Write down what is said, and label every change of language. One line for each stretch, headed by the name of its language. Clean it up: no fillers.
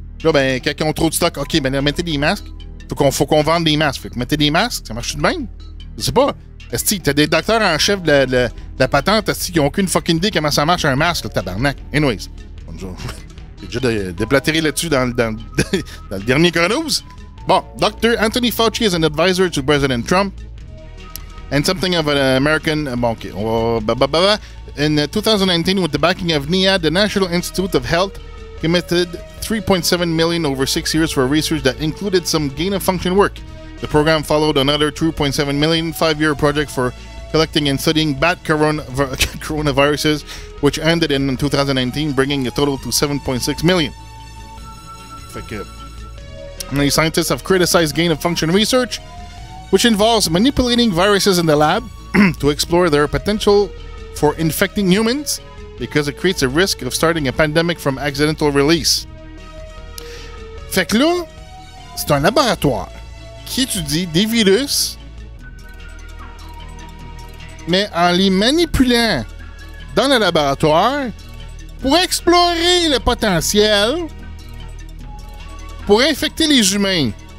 French: Là, ben, quand ils ont trop de stock, OK, ben là, mettez des masques. Faut qu'on vende des masques. Fait que mettez des masques, ça marche tout de même? Je sais pas. Est-ce que t'as des docteurs en chef de la patente, est-ce qu'ils n'ont aucune fucking idée comment ça marche un masque, le tabarnak? Anyways. J'ai déjà déblatéré là-dessus dans le dernier Coronews. Bon, Dr.
English: Anthony Fauci is an advisor to President Trump and something of an American...
French: Bon, OK.
English: In 2019, with the backing of NIAID, the National Institute of Health committed $3.7 million over 6 years for research that included some gain-of-function work. The program followed another $2.7 million 5-year project for collecting and studying bat coronaviruses, which ended in 2019, bringing a total to $7.6 million. Fait que, many scientists have criticized gain-of-function research, which involves manipulating viruses in the lab to explore their potential for infecting humans, because it creates a risk of starting a pandemic from accidental release.
French: Fait que là, c'est un laboratoire qui étudie des virus, mais en les manipulant dans le laboratoire pour explorer le potentiel pour infecter les humains.